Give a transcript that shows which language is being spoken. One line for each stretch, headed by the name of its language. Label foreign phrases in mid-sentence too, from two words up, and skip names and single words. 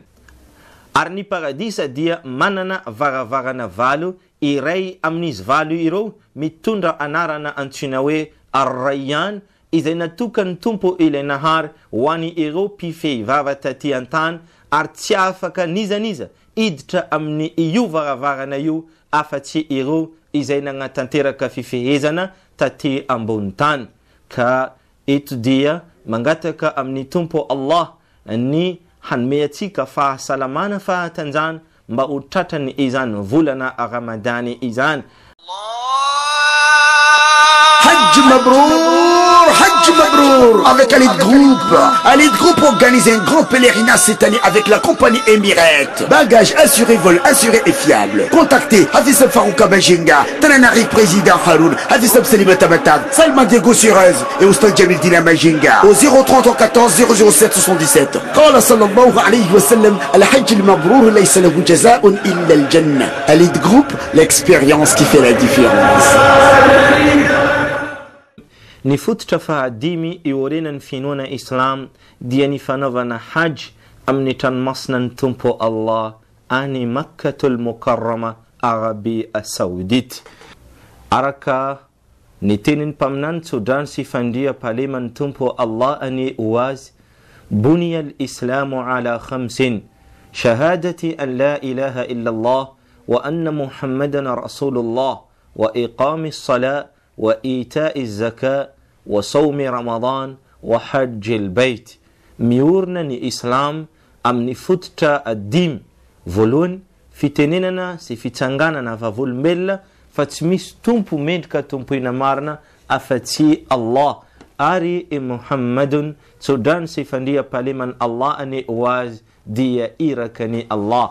Malagasy: Ary ny paradisa dia manana varavarana valo, iray amin'izy valo ireo mitondra anarana antsoina hoe Ar-Rayyan, izay natokany tompo ilay nahary ho an'ny ireo mpifehivava taty an-tany, ary tsy afaka nizaniza iditra amin'ny io varavarana io afa-tsy ireo izay nagnatanteraka fifehezana taty ambony tany. Ka eto dia mangataka amin'ny tompo Allah ny hanome atsika fahasalamana fahatanjana mba ho tratrany izany volana Ramadany izany.
French: Hajj Mabrour, Hajj Mabrour, avec Alid Group organise un grand pèlerinage cette année avec la compagnie Emirates. Bagages assurés, vol assuré et fiable. Contactez Hafizab Farouka Mahajanga, Tananari Président Haroun, Hafizab Salimata Matab, Salman Diego Surez et Oustad Jamil Dina Mahajanga au 030 14 007 77.
Arabic: قال صلى الله عليه وسلم الحج المبرور ليس له جزاء إلا الجنة.
French: Alid Group, l'expérience qui fait la différence.
Malagasy: Ny fototra fahadimy iorenan'ny finoana Islam dia ny fanaovana Hajj amin'ny tranomasina ny tompo Allah any Makkatul Mukarrama, Arabia Saoudite. Araka ny tenin'ny mpaminany tsodrany sy fandria paleman'ny tompo Allah any oazy,
Arabic: بني الإسلام على خمس شهادة أن لا إله إلا الله وأن محمدا رسول الله وإقام الصلاة وإيتاء الزكاة وصوم رمضان وحج البيت.
Malagasy: miorina ny Islam amin'ny fototra adimy, voalohany fitenenana sy fitsanganana vavolombelona fa tsy misy tompo mendrika tompoina marina afa-tsy Allah, ary Muhammadun tsodrany sy fandria paleman'ny Allah any oazy dia irakany Allah.